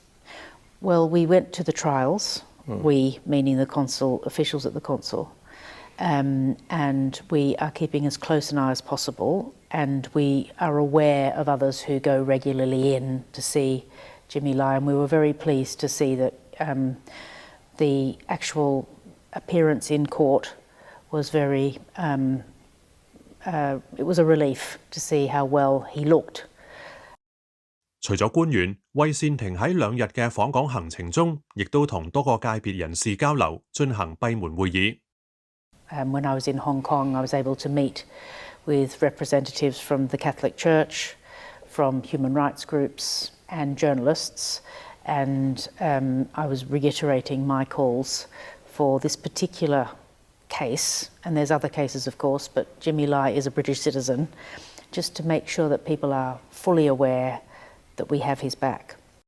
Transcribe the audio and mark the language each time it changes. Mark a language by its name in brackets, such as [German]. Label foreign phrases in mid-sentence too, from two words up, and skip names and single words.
[English] Well, we went to the trials, we meaning the consul, officials at the consul, and we are keeping as close an eye as possible, and we are aware of others who go regularly in to see Jimmy Lai, and we were very pleased to see that the actual appearance in court was very it was a relief to see how well he looked. [Cantonese] 除咗官員，衛倩婷喺2日嘅訪港行程中，亦都同多個界別人士交流，進行閉門會議。 [English] When I was in Hong Kong, I was able to meet with representatives from the Catholic Church, from human rights groups and journalists, and I was reiterating my calls for this particular case, and there's other cases of course, but Jimmy Lai is a British citizen, just to make sure that people are fully aware that we have his back.